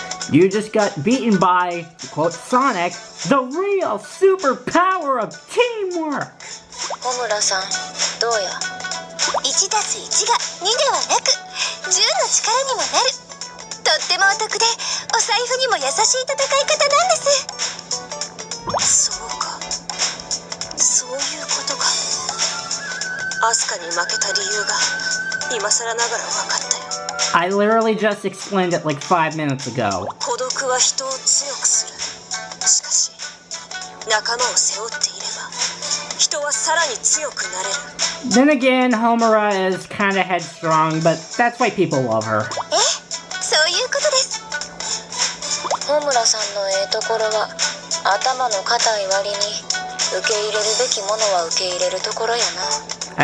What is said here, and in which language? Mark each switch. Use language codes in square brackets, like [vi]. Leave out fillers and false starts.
[en] You just got beaten by, to quote Sonic, the real superpower of teamwork! [ja] Homura-san, どうや?1+1 が2ではなく10の力にもなる。とってもお得でお財布にも優しい戦い方なんです。そうか、そういうことか。アスカに負けた理由が今更ながら分かったよ。 [en] I literally just explained it like 5 minutes ago. [ja] 孤独は人を強くする。しかし仲間を背負っていれば人はさらに強くなれる。 [en] Then again, Homura is kinda headstrong, but that's why people love her. [ja] そういうことです。 Homuraさんのところは頭の固い割に受け入れるべきものは受け入れるところやな。